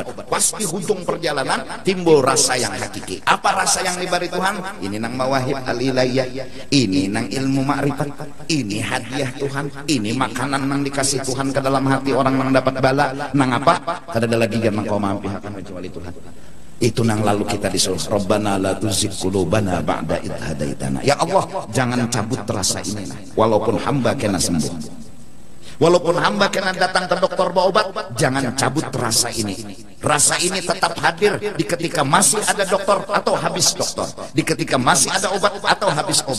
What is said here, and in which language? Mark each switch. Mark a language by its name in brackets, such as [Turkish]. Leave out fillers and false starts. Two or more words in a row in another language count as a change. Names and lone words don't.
[Banjar] Pas di ujung perjalanan timbul rasa yang hakiki. Apa rasa yang diberi Tuhan? Ini nang [Arabic] mawahib al-ilahiyah, [Banjar] ini nang ilmu ma'rifat, ini hadiah Tuhan, ini makanan nang dikasih Tuhan ke dalam hati orang nang dapat bala. Nang apa? Kada ada lagi yang kau mampu akan kecuali Tuhan. Itu nang lalu kita disuruh [Arabic] Rabbana la tuzigh qulubana ba'da idh hadaitana. [Banjar] Ya Allah, jangan cabut rasa ini nah. Walaupun hamba kena sembuh, walaupun hamba kena datang ke dokter bawa obat, jangan cabut rasa ini. Rasa ini tetap hadir di ketika masih ada dokter atau habis dokter, di ketika masih ada obat atau habis obat.